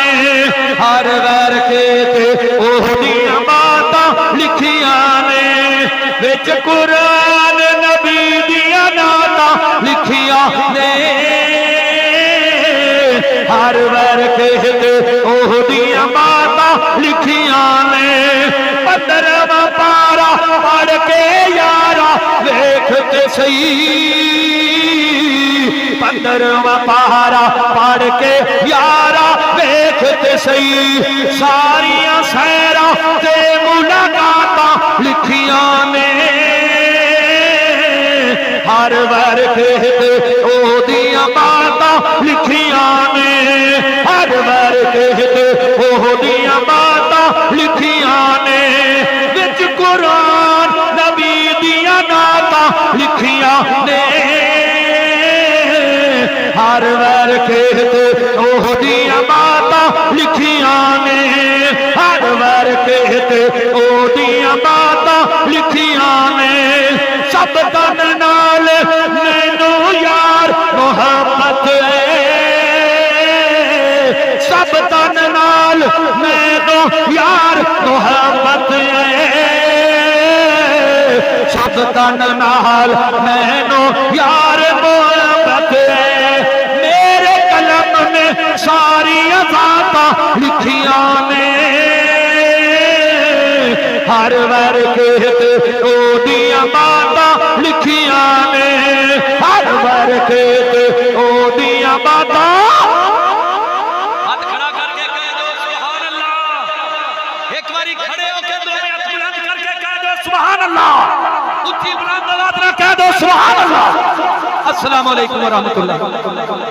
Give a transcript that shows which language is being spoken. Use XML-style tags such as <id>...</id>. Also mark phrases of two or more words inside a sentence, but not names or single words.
<pa>ہر ور کے تے اودیاں باتاں لکھیاں نے. وچ قرآن نبی دیاں نعتاں لکھیاں نے ہر ور کے تے اودیاں لکھیاں نے 15واں پارا پڑھ کے یارا ویکھتے صحیح 15واں پارا پڑھ کے یارا ویکھتے صحیح ساریاں سیراں تے ملاقاتاں لکھیاں نے ہر ور کے او دیاں باتاں لکھیاں نے ہر ور کے او دیاں باتاں لکھیاں نے وچ قرآن نبی دیاں نعتاں لکھیاں نے ہر ور کے او دیاں باتاں لکھیاں نے ہر ور کے او دیاں باتاں لکھیاں نے سب تن نال مینو یار محبت ہے سب تن نال مینو یار محبت ہے سب تن نال مینو یار محبت ہے میرے قلم میں ساری ذاتاں لکھیاں نے ہر ور کے او دیاں باتاں لکھیاں نے ہر ور کے او دیاں باتاں</pa> <ur>ہاتھ کھڑا کر کے کہہ دو</ur> <ar>سبحان اللہ</ar> <ur>ایک باری کھڑے ہو کے دونوں ہاتھ بلند کر کے کہہ دو</ur> <ar>سبحان اللہ</ar> <ur>اچھی بلند آواز میں کہہ دو</ur> <ar>سبحان اللہ السلام علیکم ورحمۃ اللہ</ar>